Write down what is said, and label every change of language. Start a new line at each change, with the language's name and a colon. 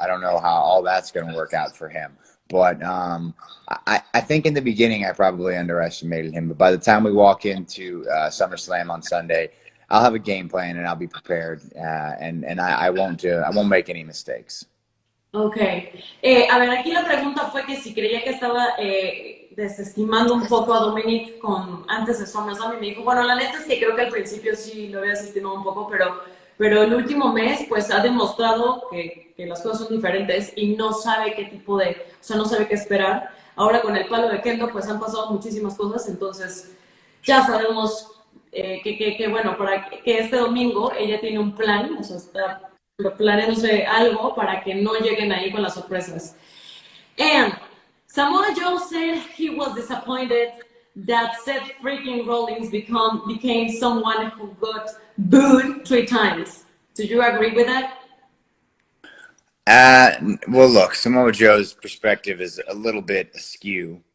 English: I don't know how all that's going to work out for him. But I think in the beginning I probably underestimated him. But by the time we walk into SummerSlam on Sunday, I'll have a game plan and I'll be prepared, and I won't make any mistakes. Ok.
Spanish: A ver, aquí la pregunta fue que si creía que estaba desestimando un poco a Dominic antes de SummerSlam y me dijo, bueno, la neta es que creo que al principio sí lo había desestimado un poco, pero el último mes pues ha demostrado que las cosas son diferentes y no sabe qué tipo de, o sea, no sabe qué esperar. Ahora con el palo de Kendo pues han pasado muchísimas cosas, entonces ya sabemos bueno, para que este domingo ella tiene un plan, o sea, está planeándose algo para que no lleguen ahí con las sorpresas.
English: And Samoa Joe said he was disappointed that Seth freaking Rollins became someone who got booed 3 times. Do you agree with that? Well, look, Samoa Joe's perspective is a little bit askew.